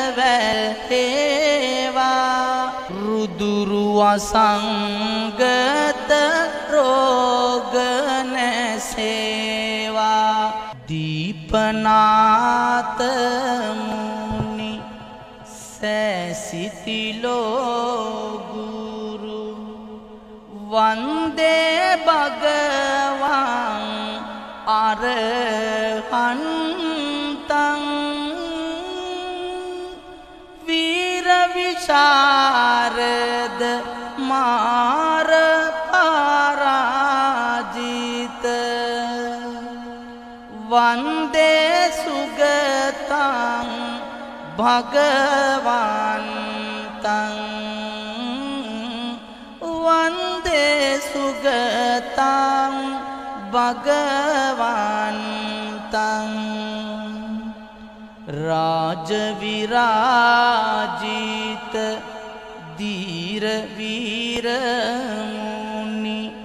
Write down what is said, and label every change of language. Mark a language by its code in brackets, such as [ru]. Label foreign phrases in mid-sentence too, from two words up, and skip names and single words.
[si] වැල්හේවා රුදුරු අසංගත රෝග නැසේවා දීපනාත මුනි සැසිතිලෝ ගුරු [pi] වන්දේ භගවං අරහන්තං වීර විශාරද මාර පරාජිත වන්දේ සුගතං භගවන්තං වන්දේ සුගතං භගවන්තං රාජවිරාජිත දීර වීර මුනි